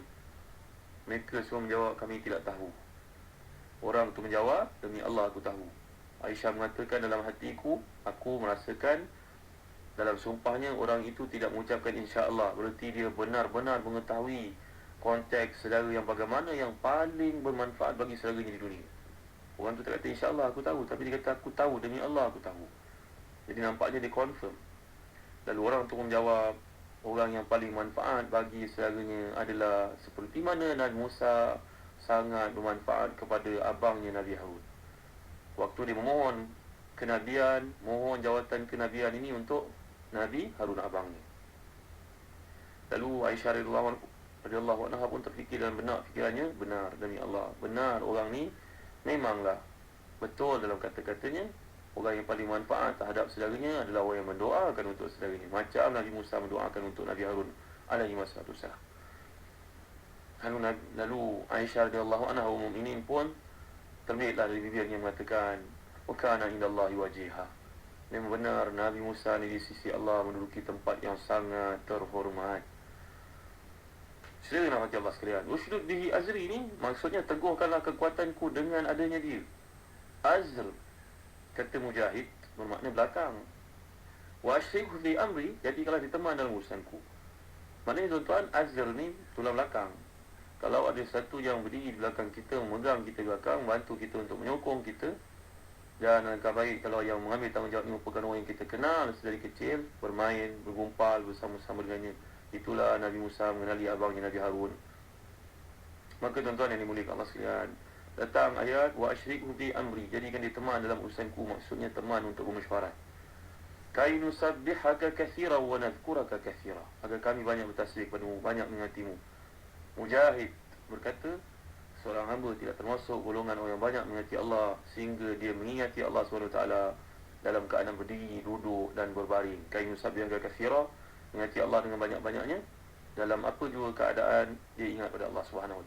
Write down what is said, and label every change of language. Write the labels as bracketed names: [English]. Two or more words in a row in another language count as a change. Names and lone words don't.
[Malay] Mereka semua menjawab, kami tidak tahu. Orang itu menjawab, demi Allah aku tahu. Aisyah mengatakan, dalam hatiku aku merasakan dalam sumpahnya orang itu tidak mengucapkan insya-Allah, berarti dia benar-benar mengetahui konteks saudara yang bagaimana yang paling bermanfaat bagi saudaranya di dunia. Orang tu tak kata insya-Allah aku tahu, tapi dia kata aku tahu, demi Allah aku tahu. Jadi nampaknya dia confirm. Lalu orang tu menjawab, orang yang paling manfaat bagi saudaranya adalah seperti mana Nabi Musa sangat bermanfaat kepada abangnya Nabi Harun. Waktu dia memohon kenabian, mohon jawatan kenabian ini untuk Nabi Harun abangnya. Lalu Aisyah [Arabic] رضي الله عنها [Malay] pun terfikir dan benar fikirannya, benar demi Allah, benar orang ni memanglah betul dalam kata-katanya. Orang yang paling manfaat terhadap saudaranya adalah orang yang mendoakan untuk saudaranya, macam Nabi Musa mendoakan untuk Nabi Harun [Arabic] عليه السلام. [Malay] Lalu Aisyah [Arabic] رضي الله عنها [Malay] ini pun terbitlah dari bibirnya mengatakan, [Arabic] وكان عند الله وجيها, [Malay] memang benar Nabi Musa ni di sisi Allah menduduki tempat yang sangat terhormat. Saudara nak Allah sekalian, [Arabic] اشدد به أزري [Malay] ni maksudnya teguhkanlah kekuatanku dengan adanya dia. Azr, kata Mujahid, bermakna belakang. [Arabic] وأشركه في أمري, [Malay] jadikanlah dia teman dalam urusanku. Maknanya tuan-tuan, azr ni tulang belakang. Kalau ada satu yang berdiri di belakang kita, memegang kita belakang, bantu kita untuk menyokong kita, dan alangkah baik kalau yang mengambil tanggungjawab ini merupakan orang yang kita kenal sedari kecil, bermain, bergumpal bersama-sama dengannya. Itulah Nabi Musa mengenali abangnya Nabi Harun. Maka tuan-tuan yang dimuliakan Allah sekalian, datang ayat [Arabic] وأشركه في أمري, [Malay] jadikan dia teman dalam urusanku, maksudnya teman untuk bermesyuarat. [Arabic] كي نسبحك كثيرا ونذكرك كثيرا, [Malay] agar kami banyak bertasbih kepadamu, banyak mengingatimu. Mujahid berkata, seorang hamba tidak termasuk golongan orang yang banyak mengingati Allah sehingga dia mengingati Allah SWT dalam keadaan berdiri, duduk dan berbaring. [Arabic] كي نسبحك كثيرا, [Malay] mengingati Allah dengan banyak-banyaknya dalam apa juga keadaan dia ingat pada Allah SWT.